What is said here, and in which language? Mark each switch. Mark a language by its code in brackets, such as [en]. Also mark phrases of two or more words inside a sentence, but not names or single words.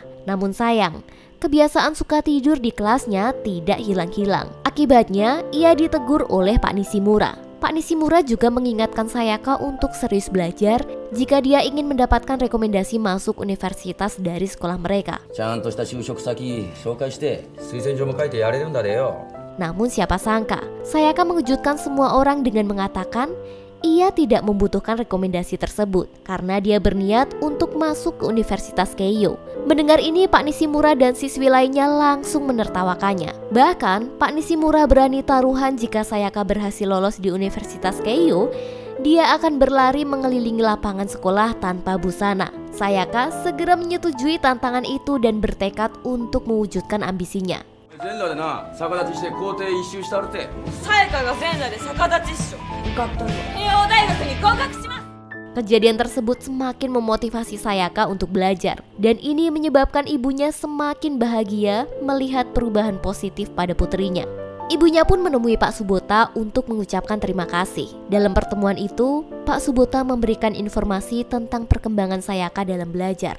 [id] Namun sayang, kebiasaan suka tidur di kelasnya tidak hilang-hilang. Akibatnya, ia ditegur oleh Pak Nishimura. Pak Nishimura juga mengingatkan Sayaka untuk serius belajar jika dia ingin mendapatkan rekomendasi masuk universitas dari sekolah mereka. [ja] ちゃんとした就職先紹介して推薦状も書いてやれるんだでよ。 [id] Namun siapa sangka, Sayaka mengejutkan semua orang dengan mengatakan ia tidak membutuhkan rekomendasi tersebut karena dia berniat untuk masuk ke Universitas Keio. Mendengar ini, Pak Nishimura dan siswi lainnya langsung menertawakannya. Bahkan, Pak Nishimura berani taruhan jika Sayaka berhasil lolos di Universitas Keio, dia akan berlari mengelilingi lapangan sekolah tanpa busana. Sayaka segera menyetujui tantangan itu dan bertekad untuk mewujudkan ambisinya. [ja] 全裸でな逆立ちして校庭一周したるて。さやかが全裸で逆立ちっしょ。受かったんだ。慶応大学に合格します。 [id] Kejadian tersebut semakin memotivasi Sayaka untuk belajar, dan ini menyebabkan ibunya semakin bahagia melihat perubahan positif pada putrinya. Ibunya pun menemui Pak Subota untuk mengucapkan terima kasih. Dalam pertemuan itu, Pak Subota memberikan informasi tentang perkembangan Sayaka dalam belajar.